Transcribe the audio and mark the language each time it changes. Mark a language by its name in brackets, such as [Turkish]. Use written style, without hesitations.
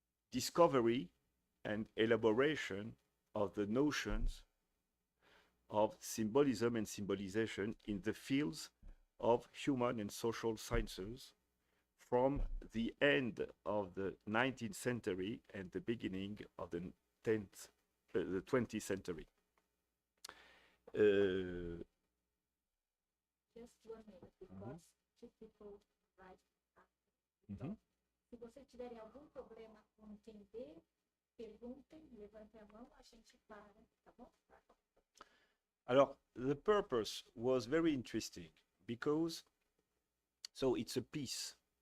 [English] discovery and elaboration of the notions of symbolism and symbolization in the fields of human and social sciences from the end of the 19th century and the beginning of the 20th century. Just 1 minute, because two people write. [Portuguese] Então, se vocês tiverem algum problema com entender, perguntem, levantem a mão, a gente para, tá bom? [English] Alors, the purpose was very interesting because, so it's a piece.